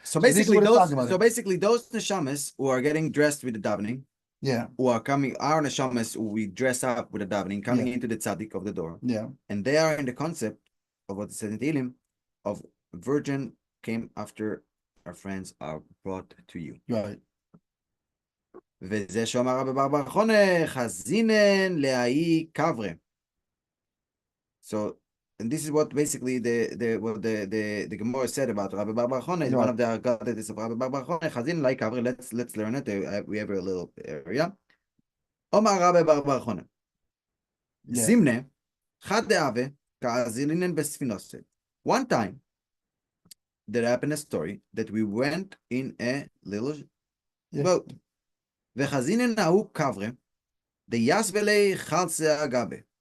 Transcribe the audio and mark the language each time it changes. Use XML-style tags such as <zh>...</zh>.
<en>So basically those neshamas who are getting dressed with the davening, who are coming, our neshamas who we dress up with the davening, coming into the tzaddik of the door. Yeah. And they are in the concept of what it says in Tehillim of virgin came after our friends are brought to you. Right.</en> <he>וזה שאומר רבי בר בר חונה,</he> <arc>חזינן להאי קברה.</arc> <en>So, and this is what basically the Gemara said about Rabbi Bar Bar Chona. Is one of the Agadah of Rabbi Bar Bar Chona.</en> <arc>Chazin like Kavre.</arc> <en>Let's learn it. We have a little area.</en> <arc>Omar Rabbi Bar Bar Chona. Zimne chad deave ka'azilinen besfinose.</arc> <en>One time, there happened a story that we went in a little boat.</en> <arc>וחזינן ההוא קברה, דיסבלי חלצה אגבה.</arc>